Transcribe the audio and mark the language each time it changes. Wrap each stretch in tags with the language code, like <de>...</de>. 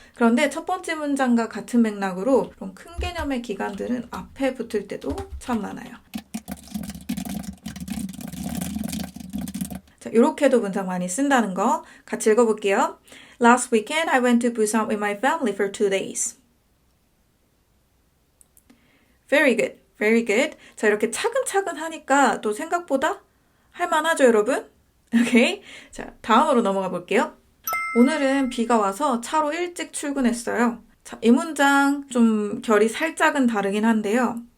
<ko>그런데 첫 번째 문장과 같은 맥락으로 그런 큰 개념의 기간들은 앞에 붙을 때도 참 많아요. 자, 이렇게도 문장 많이 쓴다는 거 같이 읽어볼게요.</ko> <en>Last weekend, I went to Busan with my family for 2 days. Very good, very good.</en> <ko>자, 이렇게 차근차근 하니까 또 생각보다 할만하죠, 여러분? 오케이. 자, 다음으로 넘어가 볼게요. 오늘은 비가 와서 차로 일찍 출근했어요. 자, 이 문장 좀 결이 살짝은 다르긴 한데요.</ko>